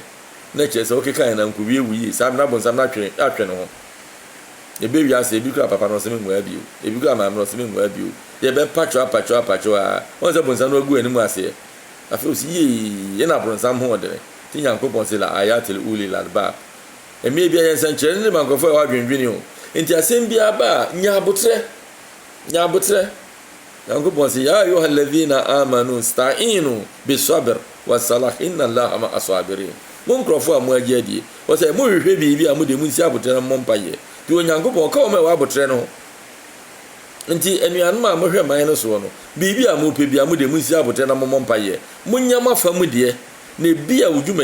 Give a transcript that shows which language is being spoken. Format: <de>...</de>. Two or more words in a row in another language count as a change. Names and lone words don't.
<ak>na kyerɛ sɛ wokeka na nkowie wuyi saa na bonsam na atwe no ho ɛbɛwi aseɛ ebi kura papa no ɔsɛme nwaa bio ebi kura maame no ɔsɛme nwaa bio yɛbɛpatwa a wɔn sɛ bonsam no agu anim aseɛ afei osi yie yɛna bonsam ho ɔdene ti nyankopɔn sɛ</ak> <ar>لآيات لأولي الألباب</ar> <ak>ɛmɛ bi ayɛ nsɛnkyerɛnne ne mankɔfo a wɔadwendwene o nti asɛm bi aba nya abotrɛ nyankopɔn sɛ</ak> <ar>يا أيها الذين آمنوا استعينوا بالصبر والصلاة إن الله مع الصابرين</ar> <ak>mo nkrɔfo a mo agye adie wɔ sɛ mo hwehwɛ biribi a mo de mo nsi abotrɛ no mo mpayɛ ti onyankopɔn ka wo ma wɔ abotrɛ no nti anuanom a mohwɛ man no so no biribi a mo pɛ bi a mo de mo nsi abotrɛ no mo mpayɛ mo nyama fa mu deɛ na bi a wudwumadi</ak>